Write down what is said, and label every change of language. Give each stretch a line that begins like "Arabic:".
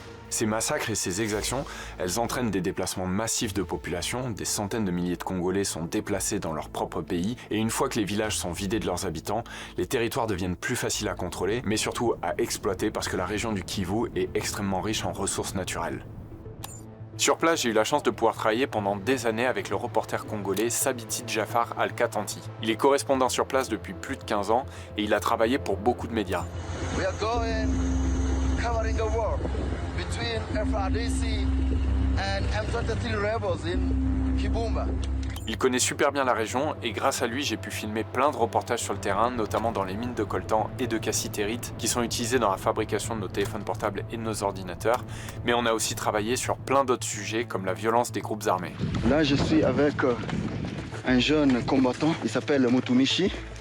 French: Ces massacres et ces exactions, elles entraînent des déplacements massifs de population, des centaines de milliers de Congolais sont déplacés dans leur propre pays, et une fois que les villages sont vidés de leurs habitants, les territoires deviennent plus faciles à contrôler, mais surtout à exploiter parce que la région du Kivu est extrêmement riche en ressources naturelles. Sur place, j'ai eu la chance de pouvoir travailler pendant des années avec le reporter congolais Sabiti Jafar Al-Katanti. Il est correspondant sur place depuis plus de 15 ans et il a travaillé pour beaucoup de médias.
English: Covering the war between FARDC and M23 rebels in Kibumba.
French: Il connaît super bien la région et grâce à lui, j'ai pu filmer plein de reportages sur le terrain, notamment dans les mines de coltan et de cassitérite qui sont utilisées dans la fabrication de nos téléphones portables et de nos ordinateurs. Mais on a aussi travaillé sur plein d'autres sujets comme la violence des groupes armés. Là, je suis avec un jeune combattant, il s'appelle Mutumishi.